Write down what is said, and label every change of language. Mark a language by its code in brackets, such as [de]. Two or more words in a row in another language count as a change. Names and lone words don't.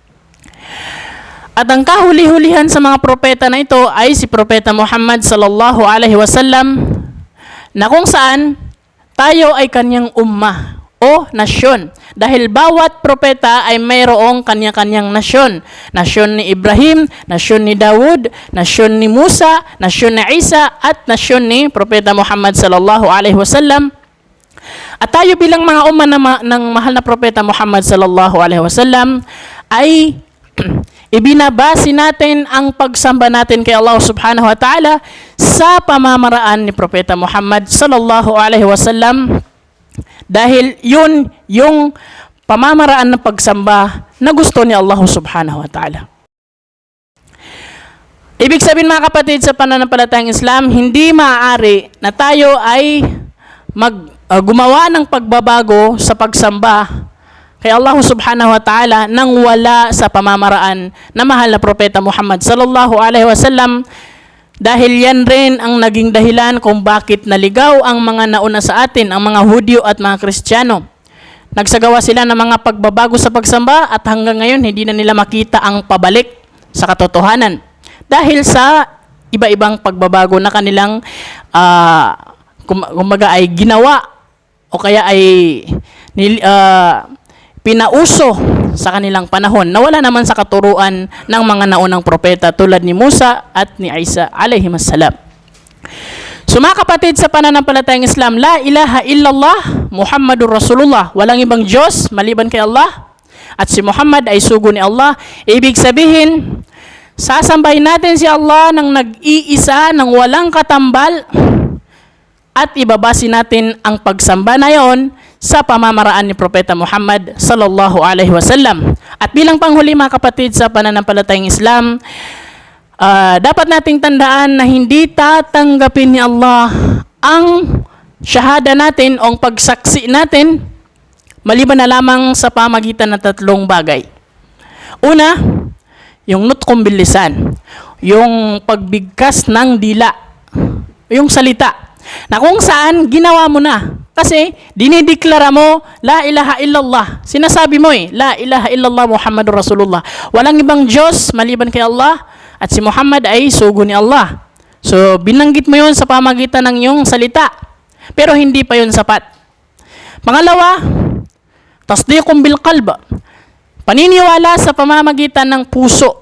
[tl] At ang kahuli-hulihan sa mga propeta na ito ay si Propeta Muhammad [ar] صلى الله عليه وسلم, [tl] na kung saan tayo ay kanyang ummah o nasyon. Dahil bawat propeta ay mayroong kanya-kanyang nasyon. Nasyon ni Ibrahim, nasyon ni Dawud, nasyon ni Musa, nasyon ni Isa, at nasyon ni Propeta Muhammad [ar] صلى الله عليه وسلم. [tl] At tayo bilang mga ummah ng mahal na Propeta Muhammad [ar] صلى الله عليه وسلم [tl] ay ibinabase natin ang pagsamba natin kay Allah [ar] سبحانه وتعالى [tl] sa pamamaraan ni Propeta Muhammad [ar] صلى الله عليه وسلم, [tl] dahil yun yung pamamaraan ng pagsamba na gusto ni Allah [ar] سبحانه وتعالى. [tl] Ibig sabihin mga kapatid, sa pananampalatayang Islam, hindi maaari na tayo ay gumawa ng pagbabago sa pagsamba kay Allah [ar] سبحانه وتعالى [tl] nang wala sa pamamaraan na mahal na Propeta Muhammad [ar] صلى الله عليه وسلم, [tl] dahil yan rin ang naging dahilan kung bakit naligaw ang mga nauna sa atin, ang mga Hudyo at mga Kristiyano. Nagsagawa sila ng mga pagbabago sa pagsamba at hanggang ngayon hindi na nila makita ang pabalik sa katotohanan dahil sa iba-ibang pagbabago na kanilang kumbaga ay ginawa o kaya ay pinauso sa kanilang panahon na wala naman sa katuruan ng mga naunang propeta tulad ni Musa at ni Isa alayhimassalam. So mga kapatid, sa pananampalatayang Islam, [ar] لا إله إلا الله محمد رسول الله, [tl] walang ibang Diyos maliban kay Allah, at si Muhammad ay sugo ni Allah. Ibig sabihin, sasambahin natin si Allah ng nag-iisa, ng walang katambal, at ibabase natin ang pagsamba na yon sa pamamaraan ni Propeta Muhammad [ar] صلى الله عليه وسلم. [tl] At bilang panghuli mga kapatid, sa pananampalatayang Islam, dapat nating tandaan na hindi tatanggapin ni Allah ang syahada natin o ang pagsaksi natin maliban na lamang sa pamagitan ng tatlong bagay. Una, yung [ar] نطق باللسان, [tl] yung pagbigkas ng dila, yung salita, na kung saan ginawa mo na. Kasi dinideklara mo, [ar] لا إله إلا الله. [tl] Sinasabi mo [ar] لا إله إلا الله محمد رسول الله. [tl] Walang ibang Diyos maliban kay Allah, at si Muhammad ay sugo ni Allah. So, binanggit mo yun sa pamagitan ng iyong salita. Pero hindi pa yun sapat. Pangalawa, [ar] تصديق بالقلب. [tl] Paniniwala sa pamamagitan ng puso.